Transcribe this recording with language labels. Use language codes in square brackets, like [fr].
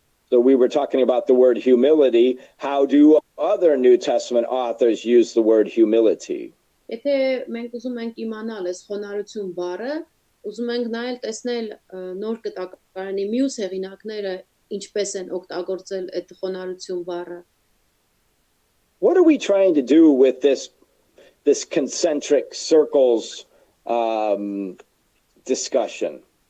[en] So we were talking about the word humility. How do other New Testament authors use the word humility? [hy] Եթե մենք ուզում ենք իմանալ այս խոնարհություն բառը, ուզում ենք նայել տեսնել նոր կտակարանի մյուս հեղինակները ինչպես են օգտագործել այդ խոնարհություն բառը։ [en] What are we trying to do with this concentric circles discussion?